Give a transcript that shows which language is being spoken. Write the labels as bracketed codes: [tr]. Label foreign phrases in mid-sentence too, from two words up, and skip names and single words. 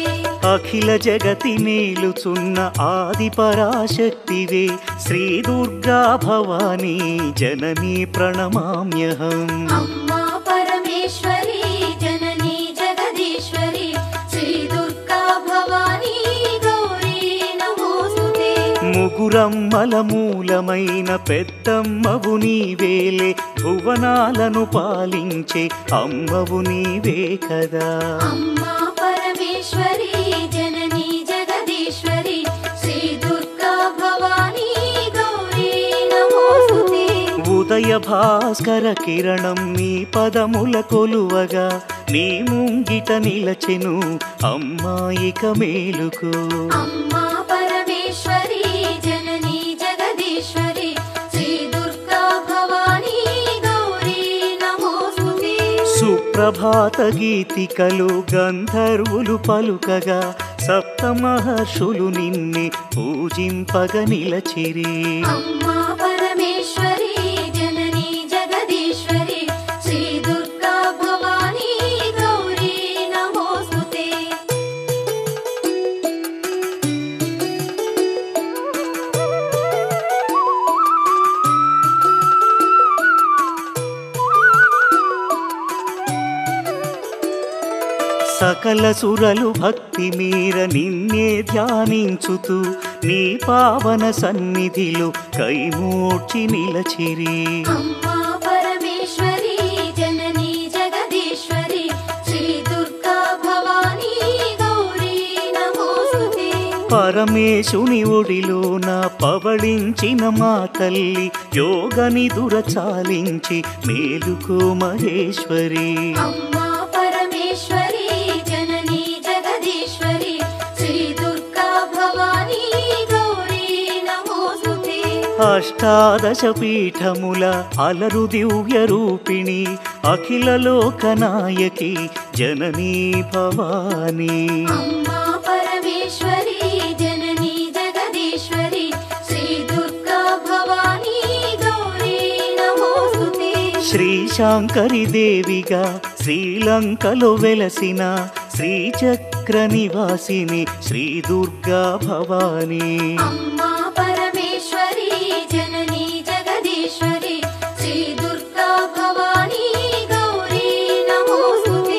[sa] अखिल जगति मेलुचुन्न आदि पराशक्तिवे श्री दुर्गा भवानी जननी प्रणमाम्यहम्। अम्मा परमेश्वरी जननी जगदीश्वरी श्री दुर्गा भवानी गौरी नमोस्तुते। [te] ముగురమ్మల మూలమైన పెద్దమ్మవు నీవేలే భువనాలను పాలించే అమ్మవు నీవే కదా। [sa] अम्मा परमेश्वरी जननी जगदीश्वरी श्री दुर्गा भवानी गौरी नमोस्तुते। [te] ఉదయ భాస్కర కిరణం నీ పదముల కొలువగా నీ ముంగిట నిలచెను అమ్మాయిక మేలుకు। [sa] अम्मा परमेश्वरी जननी जगदीश्वरी श्री दुर्गा भवानी गौरी नमोस्तुते। [te] సుప్రభాత గీతికలు గంధర్వులు పలుకగా సప్త మహర్షులు నిన్నే పూజింపగ నిలచిరి। [sa] अम्मा परमेश्वरी जननी जगदीश्वरी श्री दुर्गा भवानी गौरी नमोस्तुते। [te] సకల సురలు భక్తి మీర నిన్నే ధ్యానించుతూ నీ పావన సన్నిధిలో కైమోడ్చి నిలచిరి। [sa] अम्मा परमेश्वरी जननी जगदीश्वरी श्री दुर्गा भवानी गौरी नमोस्तुते। [te] పరమేశుని ఒడిలోన పవళించిన మా తల్లి యోగ నిదుర చాలించి మేలుకో మహేశ్వరి। [sa] अम्मा परमेश्वरी जननी जगदीश्वरी श्री दुर्गा भवानी गौरी नमोस्तुते। [te] అష్టాదశ పీఠముల అలరు దివ్య రూపిణి అఖిల లోకనాయకి జననీ భవానీ। [sa] अम्मा परमेश्वरी जननी जगदीश्वरी श्री दुर्गा भवानी गौरी नमोस्तुते। [te] శ్రీశాంకరి దేవిగా శ్రీలంకలో వెలసిన శ్రీచక్ర నివాసిని శ్రీ దుర్గా భవానీ. [sa] అమ్మా పరమేశ్వరి జననీ జగదీశ్వరి శ్రీ దుర్గా భవానీ గౌరీ నమోస్తుతే.